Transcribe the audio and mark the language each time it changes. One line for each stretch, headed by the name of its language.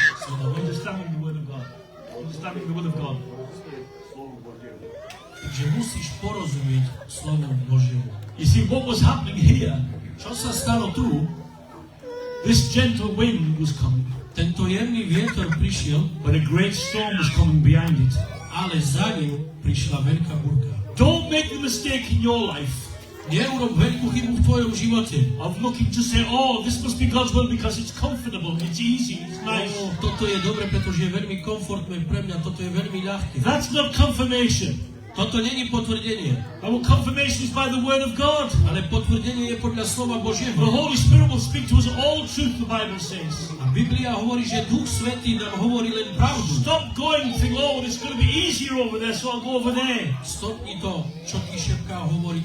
English: Understanding the word of God. Understanding the will of God.
Slovak: Takže musíš porozumieť slovu Božiemu.
English: You see, what was happening here,
Slovak: Čo sa stalo tu?
English: this gentle wind was coming,
Slovak: Tento jemný vietor prišiel,
English: but a great storm was coming behind it.
Slovak: ale za ním prišla veľká búrka.
English: Don't make the mistake in your life
Slovak: Neurob veľkú chybu v tvojom živote.
English: of looking to say, oh, this must be God's will because it's comfortable, it's easy, it's nice.
Slovak: Toto je dobre, pretože je veľmi komfortné pre mňa, toto je veľmi ľahké.
English: That's not confirmation.
Slovak: Toto není potvrdenie,
English: Our confirmation is by the word of God.
Slovak: ale potvrdenie je podľa slova
English: The
Slovak: Božieho.
English: Holy Spirit will speak to us all truth, the Bible says.
Slovak: A Biblia hovorí, že Duch Svätý nám hovorí len pravdu.
English: Stop going and think, oh, it's going to be easier over there, so I'll go over there.
Slovak: Stopni to, čo ti šepká hovorí.